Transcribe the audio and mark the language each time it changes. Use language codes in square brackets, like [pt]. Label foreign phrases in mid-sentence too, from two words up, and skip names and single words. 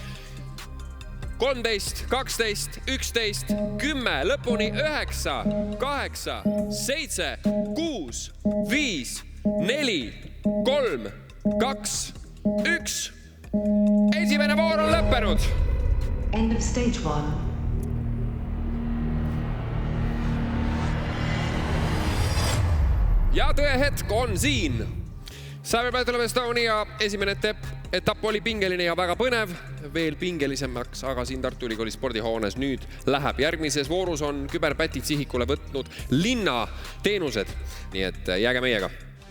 [et] 13, 12, 11, 10, lõpuni 9, 8, 7, 6, 5, 4, 3, 2, 1. Esimene voor on lõppenud. [en] End of stage 1. [et] Ja tõehetk on siin. Cyber Battle of Estonia esimene etapp oli pingeline ja väga põnev, veel pingelisemaks, aga siin Tartu Ülikooli spordihoones nüüd läheb. Järgmises voorus on küberpätid sihikule võtnud linna teenused, nii et jääge meiega.